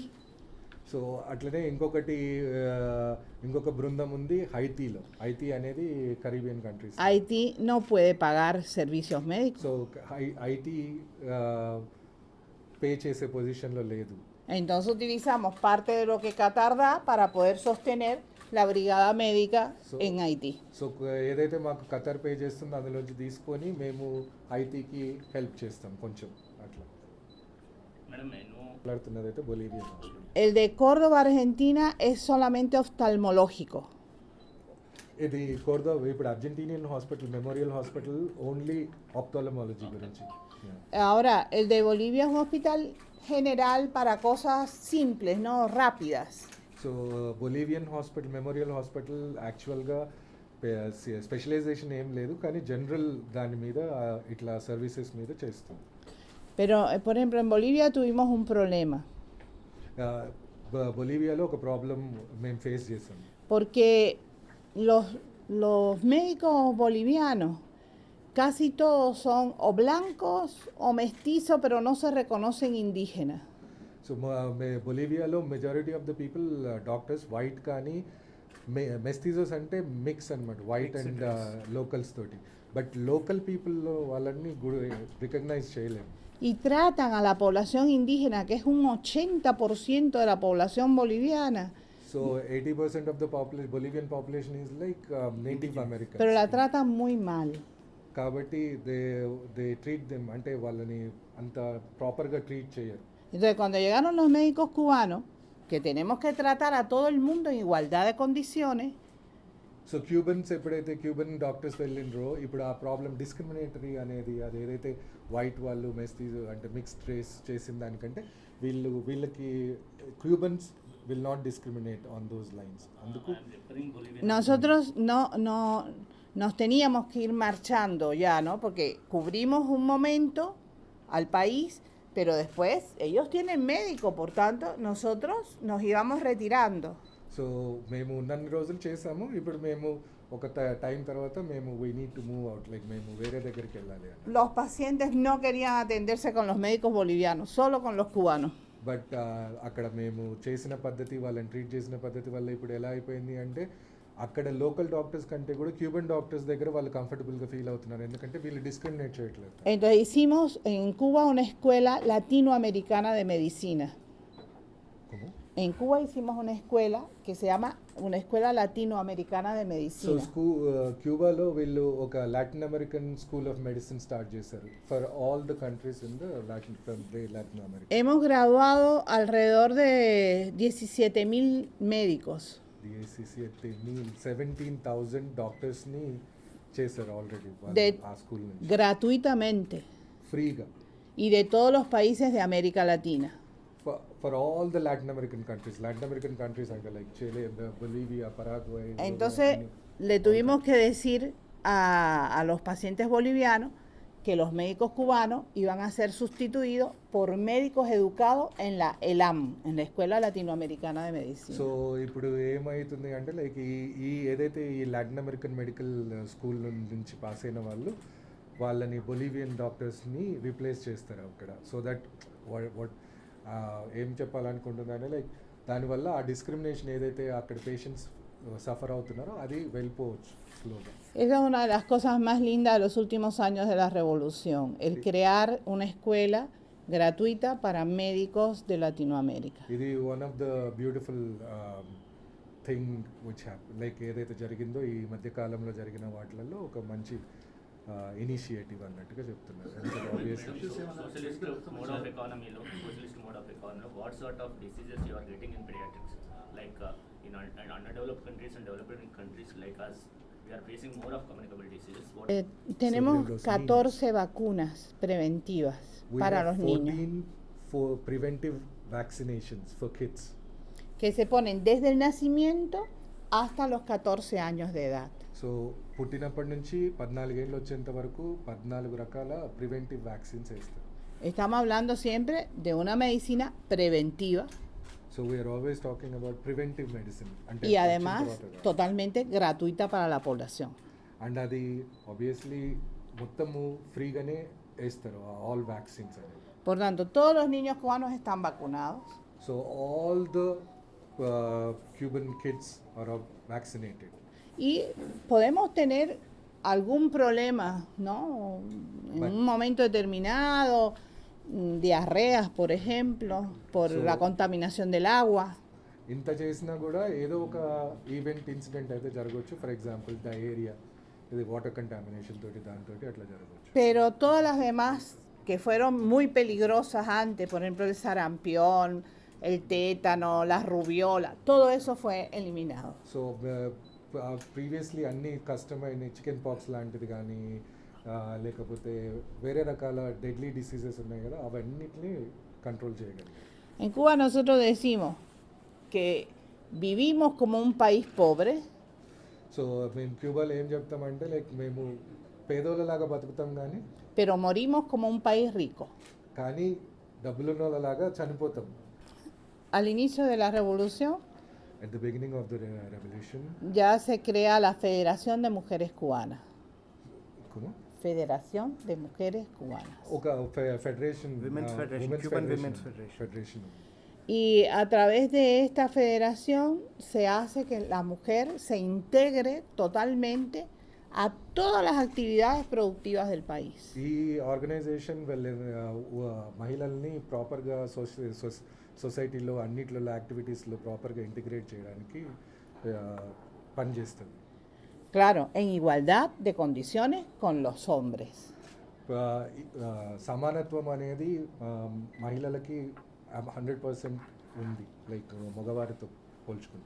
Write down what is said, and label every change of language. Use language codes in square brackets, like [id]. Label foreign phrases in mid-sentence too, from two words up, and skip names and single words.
[te] సో అట్లనే ఇంకొక బృందం ఉంది హైతీలో. హైతీ అనేది [en] Caribbean countries. [es] Haití no puede pagar servicios médicos. [te] సో హైతీ పే చేసే పొజిషన్లో లేదు. [es] Entonces utilizamos parte de lo que Qatar da para poder sostener la brigada médica en Haití. [te] సో ఏదైతే మాకు ఖతర్ పే చేస్తుందో అందులోంచి తీసుకొని మేము హైతీకి హెల్ప్ చేస్తాం కొంచెం అట్లా. మాట్లాడుతున్నది అయితే బొలీవియా. [es] El de Córdoba, Argentina, es solamente oftalmológico. [te] ఇది కోర్దోవా ఇప్పుడు [en] Argentinian hospital memorial hospital only ophthalmology [te] గురించి. [es] Ahora, el de Bolivia es un hospital general para cosas simples, no rápidas. [te] సో [en] Bolivian hospital memorial hospital [te] యాక్చువల్గా స్పెషలైజేషన్ ఏం లేదు కానీ జనరల్ దాని మీద ఇట్లా సర్వీసెస్ మీద చేస్తుంది. [es] Pero, por ejemplo, en Bolivia tuvimos un problema. [te] బొలీవియాలో ఒక ప్రాబ్లం మేము ఫేస్ చేసాం. [es] Porque los médicos bolivianos casi todos son o blancos o mestizos, pero no se reconocen indígenas. [te] సో బొలీవియాలో [en] majority of the people doctors white [te] కానీ మెస్టిజోస్ అంటే మిక్స్ అనమాట [en] white and locals [te] తోటి. [en] but local people [te] వాళ్ళని రికగ్నైజ్ చేయలేము. [es] Y tratan a la población indígena, que es un 80% de la población boliviana, [en] so 80% of the Bolivian population is like Native American. [es] pero la tratan muy mal. [te] కాబట్టి [en] they treat them [te] అంటే వాళ్ళని అంత ప్రాపర్గా ట్రీట్ చేయరు. [es] Entonces, cuando llegaron los médicos cubanos, que tenemos que tratar a todo el mundo en igualdad de condiciones, [te] సో క్యూబన్స్ ఎప్పుడైతే [en] Cuban doctors [te] వెళ్ళినరో ఇప్పుడు ఆ ప్రాబ్లం డిస్క్రిమినేటరీ అనేది అది ఏదైతే వైట్ వాళ్ళు మెస్టీస్ అంటే [en] mixed race [te] చేసిన దానికంటే వీళ్ళకి [en] Cubans will not discriminate on those lines. [te] అందుకు [es] nosotros nos teníamos que ir marchando ya, ¿no? Porque cubrimos un momento al país, pero después ellos tienen médico, por tanto nosotros nos íbamos retirando. [te] సో మేము ఉన్నన్ని రోజులు చేసాము ఇప్పుడు మేము ఒక టైం తర్వాత మేము [en] we need to move out like [te] మేము వేరే దగ్గరికి వెళ్ళాలి అని. [es] Los pacientes no querían atenderse con los médicos bolivianos, solo con los cubanos. [te] బట్ అక్కడ మేము చేసిన పద్ధతి, వాళ్ళని ట్రీట్ చేసిన పద్ధతి వల్ల ఇప్పుడు ఎలా అయిపోయింది అంటే అక్కడ [en] local doctors [te] కంటే కూడా [en] Cuban doctors [te] దగ్గర వాళ్ళు కంఫర్టబుల్గా ఫీల్ అవుతున్నారు, ఎందుకంటే వీళ్ళు డిస్క్రిమినేట్ చేయట్లేదు. [es] Entonces hicimos en Cuba una escuela latinoamericana de medicina. ¿Cómo? En Cuba hicimos una escuela que se llama una escuela latinoamericana de సో medicina. [te] క్యూబాలో వీళ్ళు ఒక [en] Latin American School of Medicine [te] స్టార్ట్ చేశారు [en] for all the countries in the Latin America. [es] Hemos graduado alrededor de 17.000 médicos. [te] డిఐసిసి 17,000 డాక్టర్స్ని చేశారు ఆల్రెడీ [es] De- [te] ఆ స్కూల్ నుంచి [es] gratuitamente [te] ఫ్రీగా [es] y de todos los países de América Latina. [en] for all the Latin American countries అంటే like Chile, Bolivia, Paraguay. [es] Entonces le tuvimos que decir a los pacientes bolivianos que los médicos cubanos iban a ser sustituidos por médicos educados en la ELAM, en la Escuela Latinoamericana de Medicina. [te] సో ఇప్పుడు ఏమవుతుంది అంటే లైక్ ఈ ఏదైతే ఈ [en] Latin American medical school [te] నుంచి పాస్ అయిన వాళ్ళని బొలీవియన్ డాక్టర్స్ని రీప్లేస్ చేస్తారు అక్కడ. [en] so that what [te] ఏం చెప్పాలనుకుంటుందంటే లైక్ దానివల్ల ఆ డిస్క్రిమినేషన్ ఏదైతే అక్కడ పేషెంట్స్ సఫర్ అవుతున్నారో అది వెళ్ళిపోవచ్చు స్లోగా. [es] Esa es una de las cosas más lindas de los últimos años de la revolución, el crear una escuela gratuita para médicos de Latinoamérica. [te] ఇది [en] one of the beautiful thing which like [te] ఏదైతే జరిగిందో ఈ మధ్య కాలంలో జరిగిన వాటిలలో ఒక మంచి ఇనిషియేటివ్ అన్నట్టుగా చెప్తున్నారు. ఎందుకంటే obviously [en] Socialist mode of economy, what sort of diseases you are getting in pediatrics? Like in underdeveloped countries and developing countries like us, we are facing more of communicable diseases. [es] Tenemos Sobre los 14 vacunas preventivas [en] we [es] para [en] have [es] los niños [en] 14 for preventive vaccinations for kids. [es] que se ponen desde el nacimiento hasta los 14 años de edad. [te] సో పుట్టినప్పటి నుంచి 14 ఏళ్ళు వచ్చేంత వరకు 14 రకాల ప్రివెంటివ్ వ్యాక్సిన్స్ వేస్తారు. [es] Estamos hablando siempre de una medicina preventiva [en] so we're always talking about preventive medicine అంటే [es] y además totalmente gratuita para la población. [te] అండ్ అది ఆబ్వియస్లీ మొత్తము ఫ్రీగానే వేస్తారు [en] all vaccines [te] అనేది. [es] Por tanto, todos los niños cubanos están vacunados. [en] so all the Cuban kids are vaccinated. [es] Y podemos tener algún problema, ¿no? En Bueno. un momento determinado, diarreas, por ejemplo, por So- la contaminación del agua. [te] ఇంత చేసినా కూడా ఏదో ఒక [en] event incident [te] అయితే జరగవచ్చు. [en] for example diarrhea, [te] ఇది [en] water contamination [te] తోటి దాంతో అట్లా జరగవచ్చు. [es] Pero todas las demás que fueron muy peligrosas antes, por ejemplo el sarampión, el tétano, la rubiola, todo eso fue eliminado. [te] సో ప్రీవియస్లీ అన్ని కష్టమైన [en] chicken pox [te] లాంటిది కానీ లేకపోతే వేరే రకాల [en] deadly diseases [te] ఉన్నాయి కదా, అవన్నిటిని కంట్రోల్ చేయగలిగాం. [es] En Cuba nosotros decimos que vivimos como un país pobre, [te] సో మేము క్యూబాలో ఏం చెప్తామంటే లైక్ మేము పేదోళ్ళలాగా బతుకుతాం [es] pero morimos como un país rico. [te] కానీ డబ్బులున్నోళ్ళలాగా చనిపోతాం. [es] Al inicio de la revolución [en] At the beginning of the revolution, [es] ya se crea la Federación de Mujeres Cubanas. ¿cómo? Federación de Mujeres Cubanas. [te] ఒక ఫెడరేషన్, [en] Women's Federation, Cuban Women's Federation. [es] Y a través de esta federación se hace que la mujer se integre totalmente a todas las actividades productivas del país. [te] ఈ ఆర్గనైజేషన్ మహిళల్ని ప్రాపర్గా సొసైటీలో అన్నిట్లో యాక్టివిటీస్లో ప్రాపర్గా ఇంటిగ్రేట్ చేయడానికి పనిచేస్తుంది. [es] Claro, en igualdad de condiciones con los hombres. [te] సమానత్వం అనేది మహిళలకి 100% ఉంది, లైక్ మగవారితో పోల్చుకుంటే.